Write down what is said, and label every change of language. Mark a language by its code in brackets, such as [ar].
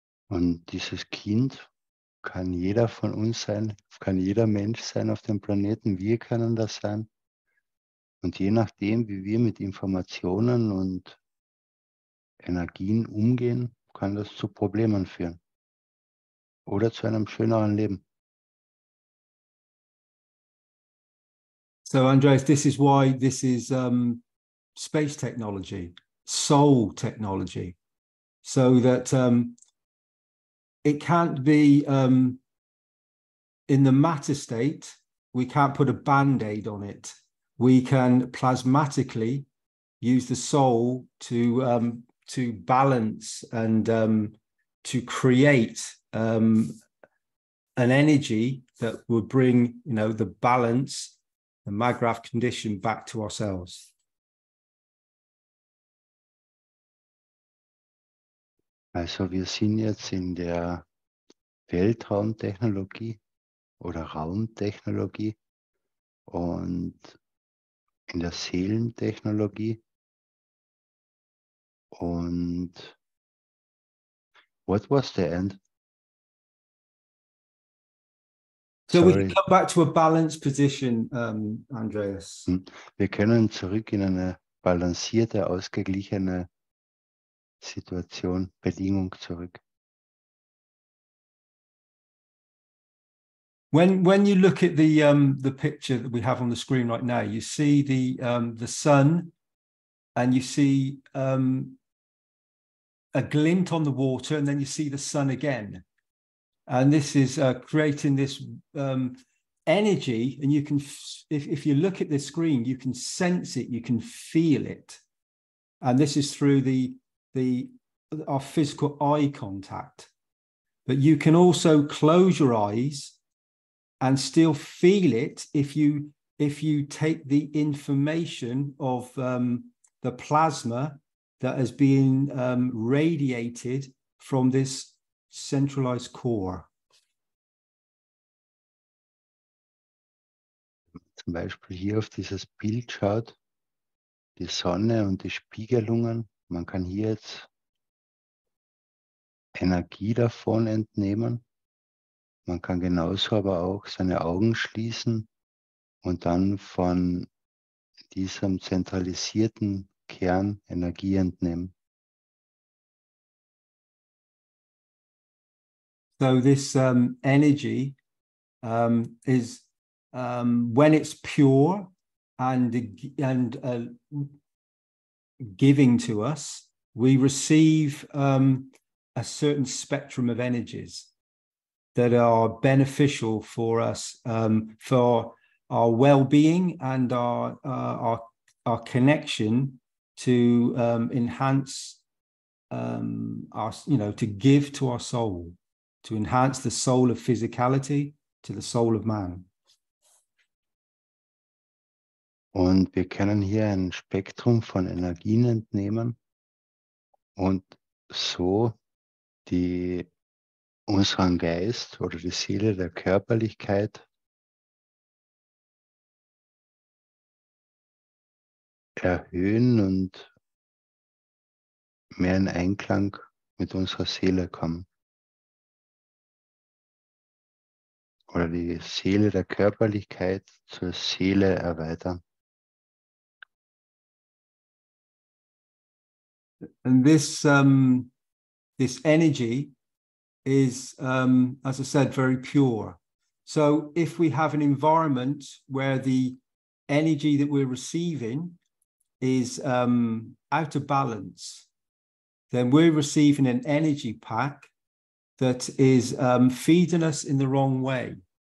[de] Und dieses Kind kann jeder von uns sein, kann jeder Mensch sein auf dem Planeten. Wir können das sein. Und je nachdem, wie wir mit Informationen und Energien umgehen, kann das zu Problemen führen. Oder zu einem schöneren Leben. [en] So, Andreas, this is why this is space technology, soul technology, so that it can't be in the matter state. We can't put a band-aid on it. We can plasmatically use the soul to balance and to create an energy that will bring, the balance, the Magrath condition back to ourselves. [de] Also wir sind jetzt in der Weltraumtechnologie oder Raumtechnologie und in der Seelentechnologie. [en] Und what was the end? So we can come back to a balanced position, Andreas. [de] Wir können zurück in eine balancierte, ausgeglichene Situation, Bedingung zurück. [en] When you look at the picture that we have on the screen right now, you see the sun, and you see a glint on the water, and then you see the sun again. And this is creating this energy, and you can, if you look at the screen, you can sense it, you can feel it. And this is through our physical eye contact. But you can also close your eyes and still feel it if you take the information of the plasma that has been radiated from this centralized core. [de] Zum Beispiel hier auf dieses Bild schaut, die Sonne und die Spiegelungen. Man kann hier jetzt Energie davon entnehmen. Man kann genauso aber auch seine Augen schließen und dann von diesem zentralisierten Kern Energie entnehmen. [en] So this energy is when it's pure and giving to us, we receive a certain spectrum of energies that are beneficial for us, for our well-being and our connection to enhance our, to give to our soul, to enhance the soul of physicality to the soul of man. [de] Und wir können hier ein Spektrum von Energien entnehmen und so unseren Geist oder die Seele der Körperlichkeit erhöhen und mehr in Einklang mit unserer Seele kommen. Oder die Seele der Körperlichkeit zur Seele erweitern. [en] And this energy is, as I said, very pure. So if we have an environment where the energy that we're receiving is out of balance, then we're receiving an energy pack that is feeding us in the wrong way.